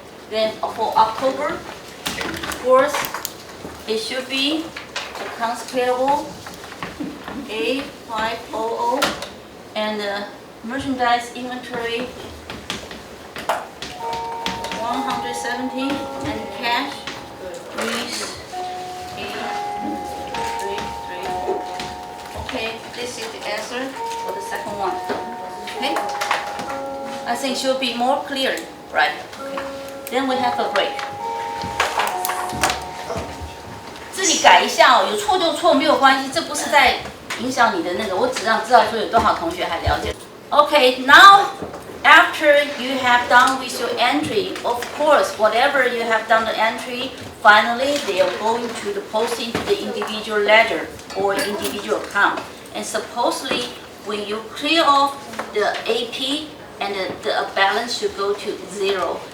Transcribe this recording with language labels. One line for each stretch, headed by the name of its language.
English: Then for October 4th, it should be accounts payable A500 and merchandise inventory 170 and cash 3834. Okay, this is the answer for the second one. Okay, I think it should be more clear, right? Okay. Then we have a break.
Chinese: 自己改一下哦，有错就错，没有关系，这不是在影响你的那个，我只让知道说有多少同学还了解。
English: Okay, now after you have done with your entry, of course, whatever you have done the entry, finally they are going to the post into the individual ledger or individual account. And supposedly, when you clear off the AP and the balance should go to 0.